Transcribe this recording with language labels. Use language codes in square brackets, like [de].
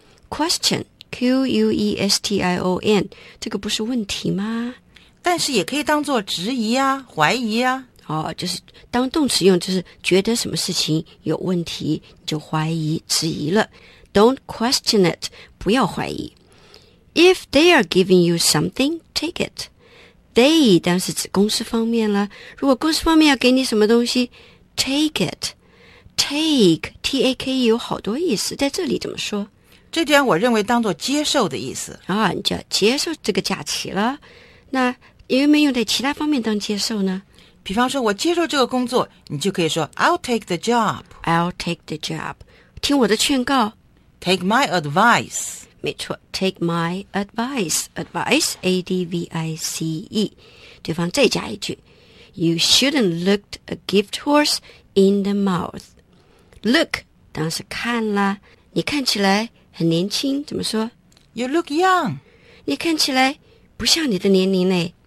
[en] Question, Q-U-E-S-T-I-O-N, [zh] 这个不是问题吗？但是也可以当作质疑啊，怀疑啊。哦，就是当动词用，就是觉得什么事情有问题，就怀疑、质疑了。 [en] Don't question it, [zh] 不要怀疑。 [en] If they are giving you something, take it. [zh] They, 当是指公司方面了。如果公司方面要给你什么东西， [en] take it. [zh] Take, T-A-K-E 有好多意思，在这里怎么说？这点我认为当作接受的意思。你就要接受这个假期了。那有没有用在其他方面当接受呢？比方说我接受这个工作，你就可以说 [en] I'll take the job. I'll take the job. [zh] 听我的劝告。 [en] Take my advice. [zh] 没错 [en] ,take my advice. Advice, A-D-V-I-C-E. [zh] 对方再加一句。 [en] You shouldn't look a gift horse in the mouth. [zh] Look, 当时看了。你看起来很年轻，怎么说？ [en] You look young. [zh] 你看起来不像你的年龄呢。